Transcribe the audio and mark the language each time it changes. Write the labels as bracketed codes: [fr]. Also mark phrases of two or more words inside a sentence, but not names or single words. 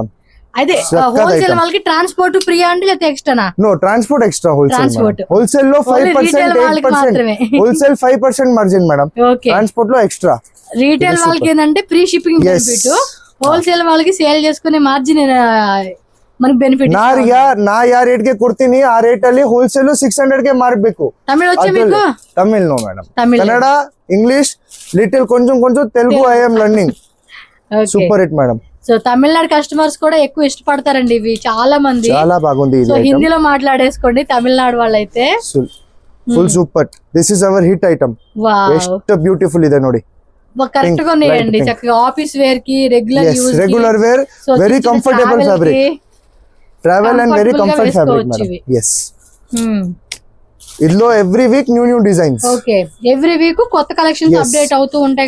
[te] అదే హోల్సేల్ వాళ్ళకి [en] transport free [te] అండి లేకపోతే ఎక్స్ట్రానా? [en] No transport extra. Wholesale లో 5% 8%. Wholesale 5% margin madam. Transport లో ఎక్స్ట్రా. [te] రీటైల్ వాళ్ళకి ఏంటంటే [en] free shipping benefit. [te] హోల్సేల్ వాళ్ళకి సేల్ చేసుకునే మార్జిన్ మనకి ಬೆನಿಫಿಟ್ [kn] ನಾ ಯಾ ರೇಟ್ ಗೆ ಕೊಡ್ತೀನಿ ಆ ರೇಟ್ ಅಲ್ಲಿ ಹೋಲ್ಸೇಲ್ 600 ಗೆ ಮಾರಬೇಕು. [te] ತಮಿಳು వచ్చే మీకు? [en] Tamil no madam. Kannada English little [te] కొంచెం తెలుగు [en] I am learning. Super hit madam. [te] సో తమిళనాడు కస్టమర్స్ కూడా ఎక్కువ ఇష్టపడతారండి ఇవి చాలా మంది. చాలా బాగుంది. సో హిందీలో మాట్లాడేసుకోండి తమిళనాడు వాళ్ళైతే. [en] Full super. This is our hit item. [kn] ಎಷ್ಟು ಬ್ಯೂಟಿಫುಲ್ ಇದೆ ನೋಡಿ. [te] కరెక్ట్ గా ఉన్నాయండి. చక్కగా [en] office wear [te] కి [en] regular use Regular wear very comfortable fabric. Travel and very [te] Comfortable గా [en] Comfort fabric [te] వేసుకోవచ్చు మేడం. ఇవి. [en] ఎస్, ఇందులో every week new designs. Okay, every week కొత్త కలెక్షన్స్ Yes. [te] అప్డేట్ అవుతూ ఉంటాయి